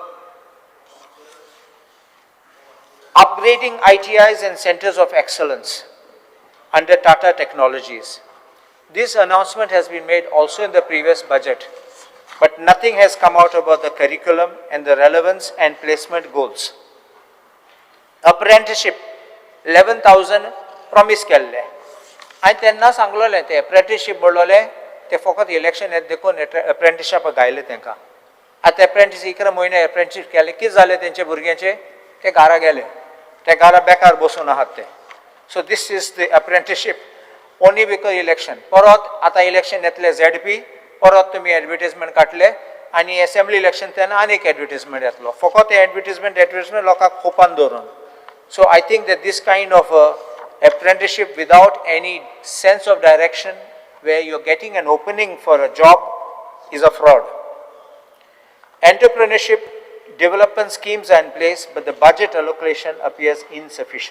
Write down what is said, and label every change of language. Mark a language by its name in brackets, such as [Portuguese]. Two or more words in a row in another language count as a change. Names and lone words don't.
[English] Upgrading ITIs and centers of excellence under Tata Technologies. This announcement has been made also in the previous budget, but nothing has come out about the curriculum and the relevance and placement goals. [Konkani] Apprenticeship, 11,000 promise केल्ले. आणि त्यांना सांगलोलें ते apprenticeship बोललोले ते फकत इलेक्शन येत देखून apprenticeship गायले तेंका. आता apprentice 11 म्हयने apprenticeship केले कितें जालें तेंचे भुरग्यांचे ते घरा गेले. ते घरा बेकार बसून आहात ते. [English] So this is the apprenticeship only because election. [Konkani] परत आता इलेक्शन येतले ZP, परत तुम्ही advertisement काढले आणि [English] assembly election [Konkani] तेन्ना आनीक advertisement येतलो. फकत ते advertisement लोकांक खोपान दवरून. [English] So I think that this kind of apprenticeship without any sense of direction, where you're getting an opening for a job, is a fraud. Entrepreneurship development schemes are in place, but the budget allocation appears insufficient.